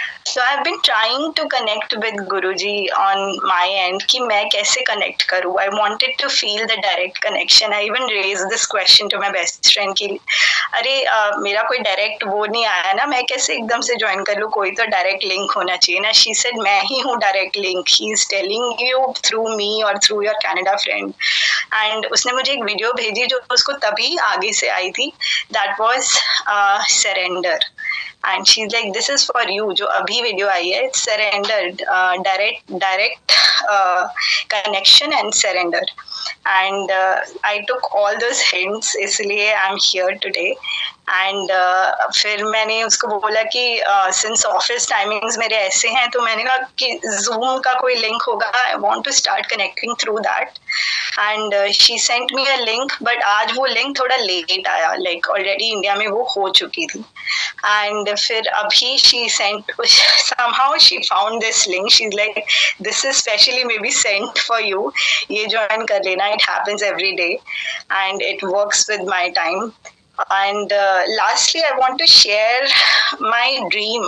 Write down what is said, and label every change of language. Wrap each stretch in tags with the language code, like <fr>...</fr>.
<en>So I've been trying to connect with Guruji on my end</en> <hi>कि मैं कैसे connect करूँ.</hi> <en>I wanted to feel the direct connection. I even raised this question to my best friend</en> <hi>कि अरे मेरा कोई direct वो नहीं आया ना, मैं कैसे एकदम से join कर लूँ, कोई तो direct link होना चाहिए ना.</hi> <en>She said</en> <hi>मैं ही हूँ direct link.</hi> <en>He is telling you through me or through your Canada friend.</en> <hi>And उसने मुझे एक वीडियो भेजी जो उसको तभी आगे से आई थी.</hi> <en>That was surrender. And she's like this is for you,</en> <hi>जो अभी वीडियो आई है,</hi> <en>it's surrender, direct connection and surrender. And I took all those hints,</en> <hi>इसलिए</hi> <en>I'm here today.</en> <hi>एंड फिर मैंने उसको बोला कि</hi> <en>since office timings</en> <hi>मेरे ऐसे हैं, तो मैंने कहा कि जूम का कोई लिंक होगा,</hi> <en>I want to start connecting through that. And she sent me a link,</en> <hi>but आज वो लिंक थोड़ा लेट आया,</hi> <en>like already</en> <hi>इंडिया में वो हो चुकी थी. एंड फिर अभी</hi> <en>she sent, somehow she found this link, she's like this is specially maybe sent for you,</en> <hi>ये ज्वाइन कर लेना,</hi> <en>it happens every day and it works with my time. And lastly I want to share my dream.</en>